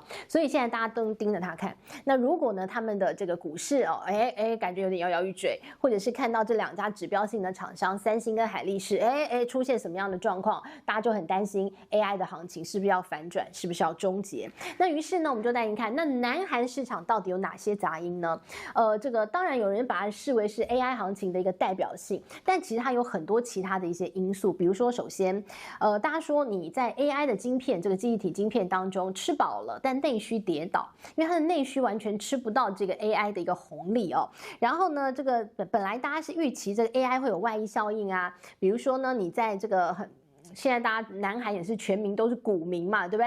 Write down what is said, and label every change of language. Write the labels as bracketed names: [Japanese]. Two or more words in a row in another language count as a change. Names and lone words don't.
[Chinese] 所以現在大家都盯着它看。那如果呢，他們的這個股市感覺有點搖搖欲墜，或者是看到這兩家指標性的廠商三星跟海力士出現什麼樣的狀況，大家就很擔心 AI 的行情是不是要反轉，是不是要終結。那於是呢，我們就帶您看，那南韓市場到底有哪些雜音呢？這個當然有人把它視為是 AI 行情的一個代表性，但其實它有很多其他的一些因素。比如說，首先大家說你在 AI 的晶片這個記憶體晶片當中吃飽了，但內需跌倒，因為它的內需完全吃不到這個 AI 的一個紅利然後呢，這個本來大家是預期這個 AI 會有外溢效應比如說呢，你在這個現在大家南韓也是全民都是股民嘛，對不對？